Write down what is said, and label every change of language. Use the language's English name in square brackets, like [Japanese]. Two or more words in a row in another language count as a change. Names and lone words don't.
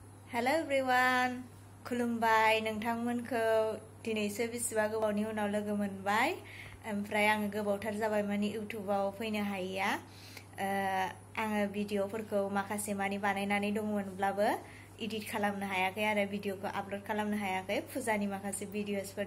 [English] Hello everyone [Bodo] คุลุมบาย नोंथांमोनखौ दिनैसो बेसेबा गोबावनि उनाव लोगो मोनबाय ओमफ्राय आङो गोबावथार जाबाय माने इउट्युबाव फैनो हायैया आङो भिडिअफोरखौ माखासे मानि बानायनानै दंमोनब्लाबो एडिट खालामनो हायाखै आरो भिडिअखौ आपलोड खालामनो हायाखै फुजानि माखासे भिडिअसफोर